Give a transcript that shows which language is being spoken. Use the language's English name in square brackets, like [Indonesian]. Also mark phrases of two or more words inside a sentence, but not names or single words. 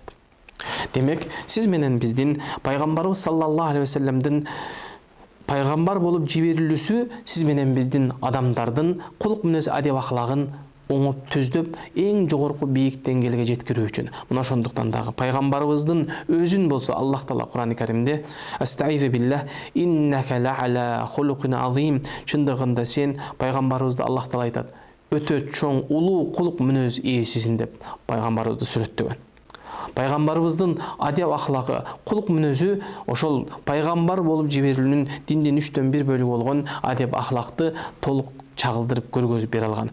[Kyrgyz] Демек, сиз менен биздин пайгамбарыбыз [Arabic] صلى الله عليه وسلم [Kyrgyz] пайгамбар болуп жиберилүүсү сиз менен биздин адамдардын кулк мүнөз адеп ахлагын оңоп түздөп эң жогорку бийик деңгээлге жеткирүү үчүн. Мына ошондуктан дагы пайгамбарыбыздын өзүн болсо Аллах Таала Кур'ан-ы Каримде [Arabic] أستعيذ بالله إنك لعلى خلق عظيم. [Kyrgyz] Чындыгында сен пайгамбарыбызды Аллах Таала айтат, өтө чоң улуу кулк мүнөз ээсисиң деп пайгамбарыбызды сүрөттөгөн. Пайгамбарыбыздын адеп ахлагы, кулк мүнөзү ошол пайгамбар болуп жиберилүүнүн диндин 3/1 бөлүгү болгон адеп ахлакты толук чагылдырып көргөзүп бере алган.